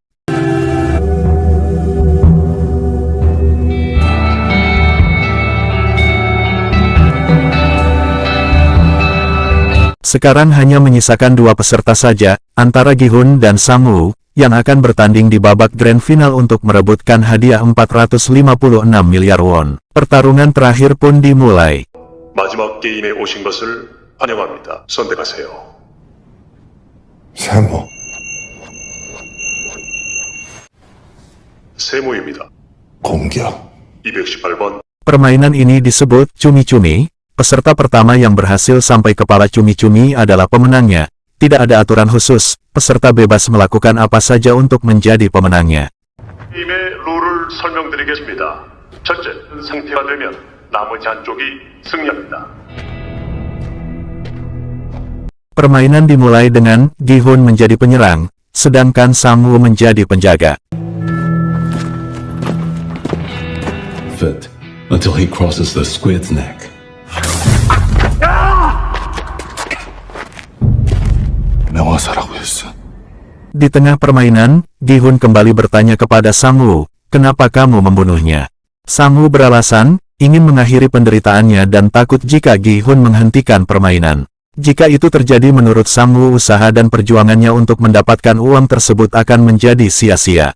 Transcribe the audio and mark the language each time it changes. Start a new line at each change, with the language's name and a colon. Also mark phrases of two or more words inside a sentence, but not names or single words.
Indonesian: Sekarang hanya menyisakan dua peserta saja, antara Gi-hun dan Sang-woo, yang akan bertanding di babak
English: grand final
Indonesian: untuk merebutkan hadiah 456 miliar won. Pertarungan terakhir pun dimulai.
Korean: 마지막 게임에 오신 것을 환영합니다. 선택하세요. 세모. 세모입니다. 공격. 218번.
Indonesian: Permainan ini disebut cumi-cumi. Peserta pertama yang berhasil sampai kepala cumi-cumi adalah pemenangnya. Tidak ada aturan khusus, peserta bebas melakukan apa saja untuk menjadi pemenangnya.
Korean: 게임의 룰을 설명드리겠습니다. 첫째, 상태가 되면 나머지 한쪽이 승리합니다.
Indonesian: Permainan dimulai dengan Gi-hun menjadi penyerang, sedangkan Sang-woo menjadi penjaga.
English: Fit until he crosses the squid's neck.
Korean: 명화사라고 했어.
Indonesian: Di tengah permainan, Gi-hun kembali bertanya kepada Sang-woo, kenapa kamu membunuhnya? Sang-woo beralasan, ingin mengakhiri penderitaannya dan takut jika Gi-hun menghentikan permainan. Jika itu terjadi menurut Sang-woo usaha dan perjuangannya untuk mendapatkan uang tersebut akan menjadi sia-sia.